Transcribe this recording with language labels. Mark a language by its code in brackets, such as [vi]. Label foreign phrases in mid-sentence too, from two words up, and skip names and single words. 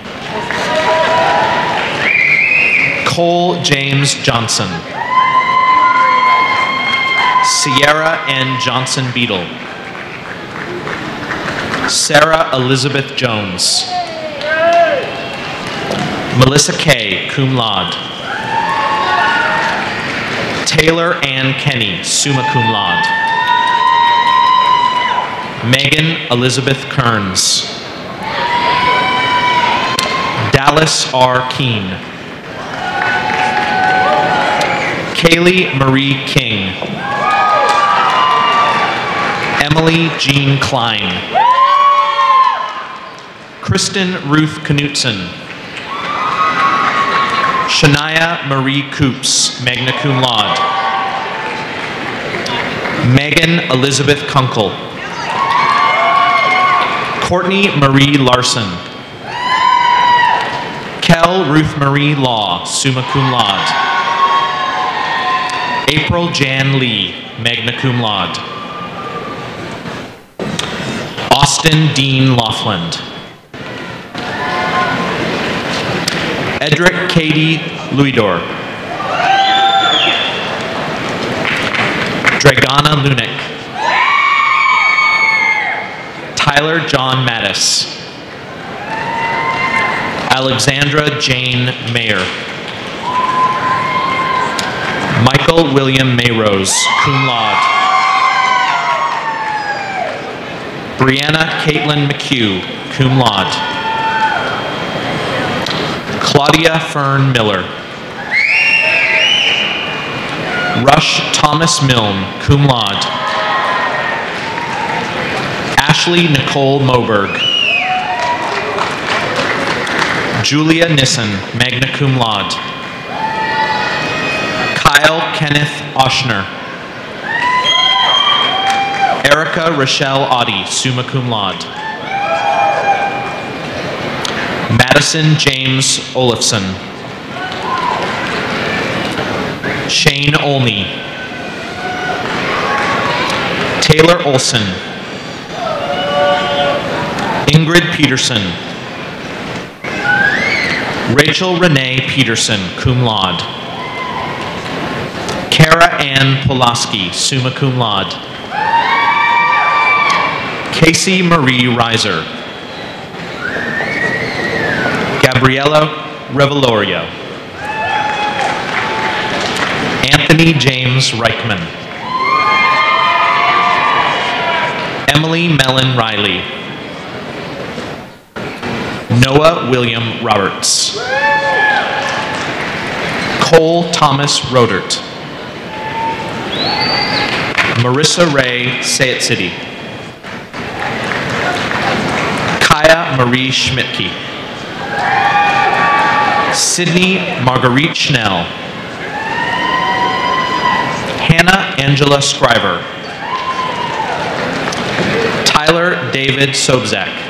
[en] Cole James Johnson. Sierra N. Johnson Beadle. Sarah Elizabeth Jones. Melissa Kay, [la] cum laude. [en] Taylor Ann Kenny, [la] summa cum laude. [en] Megan Elizabeth Kearns. Dallas R. Keene. Kaylee Marie King. Emily Jean Klein. Kristen Ruth Knutson. Shania Marie Coops, [la] magna cum laude. [en] Megan Elizabeth Kunkel. Courtney Marie Larson. Kel Ruth Marie Law, [la] summa cum laude. [en] April Jan Lee, [la] magna cum laude. [en] Austin Dean Laughlin. Edric Katie Luidor. Dragana Lunick. Tyler John Mattis. Alexandra Jane Mayer. Michael William Mayrose, [la] cum laude. [en] Brianna Caitlin McHugh, [la] cum laude. [en] Claudia Fern Miller. Rush Thomas Milne, [la] cum laude. [en] Ashley Nicole Moberg. Julia Nissen, [la] magna cum laude. [en] Kyle Kenneth Oshner. Erica Rochelle Audie, [la] summa cum laude. [en] Madison James Olafson. Shane Olney. Taylor Olson. Ingrid Peterson. Rachel Renee Peterson, [la] cum laude. [en] Kara Ann Pulaski, [la] summa cum laude. [en] Casey Marie Reiser. Gabriella Revelorio. Anthony James Reichman. Emily Mellon Riley. Noah William Roberts. Cole Thomas Rodert. Marissa Ray Sayet-City. Kaya Marie Schmidtke. Sydney Marguerite Schnell. Hannah Angela Scriver. Tyler David Sobzak.